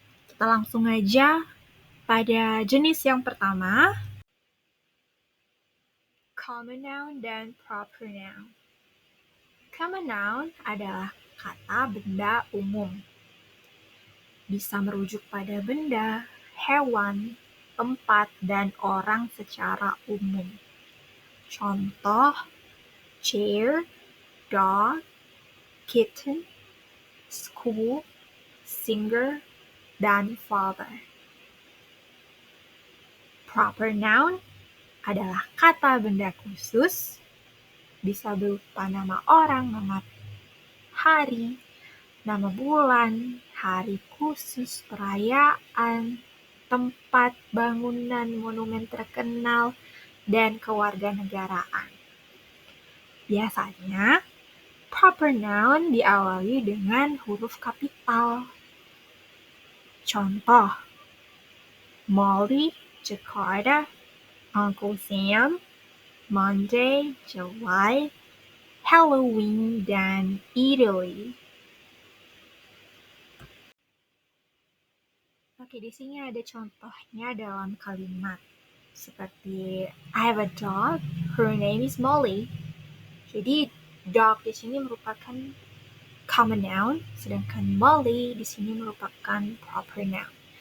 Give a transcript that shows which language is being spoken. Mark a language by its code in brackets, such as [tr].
[id] Kita langsung aja pada jenis yang pertama, common noun dan proper noun. Common noun adalah kata benda umum. Bisa merujuk pada benda, hewan, tempat, dan orang secara umum. Contoh, chair, dog, kitten, school, singer, dan father. Proper noun adalah kata benda khusus, bisa berupa nama orang, nama hari, nama bulan, hari khusus, perayaan, tempat, bangunan, monumen terkenal, dan kewarganegaraan. Biasanya, proper noun diawali dengan huruf kapital. Contoh, Molly, Jakarta, Uncle Sam, Monday, July, Halloween, dan Italy. Oke, di sini ada contohnya dalam kalimat. [en] Seperti, I have a dog, her name is Molly. [id] Jadi, dog di sini merupakan common noun, sedangkan Molly di sini merupakan proper noun.